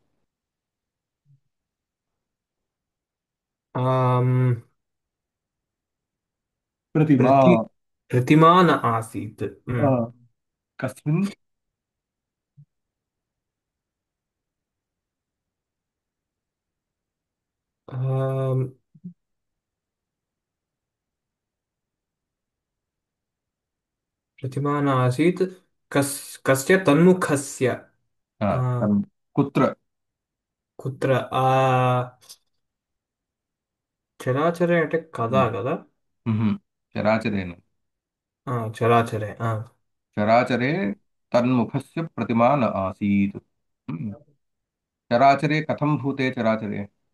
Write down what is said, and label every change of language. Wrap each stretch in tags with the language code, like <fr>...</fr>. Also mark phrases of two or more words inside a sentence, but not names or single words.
<sa>ఆమ్, ప్రతిమా ప్రతి ప్రతిమా న ఆసీత్ ఆ, కస్మిన్ ఆమ్, प्रतिमा नासीत् कस्य तन्मुखस्य ఆ, आ, కుత్ర कुत्र చరాచరే</sa> <te>అంటే కదా కదా</te> <sa>మ్హూ. చరాచరేణ చరాచరే చరాచరే తన్ముఖస్య ప్రతిమా న ఆసీత్ చరాచరే కథం భూతే చరాచరే</sa>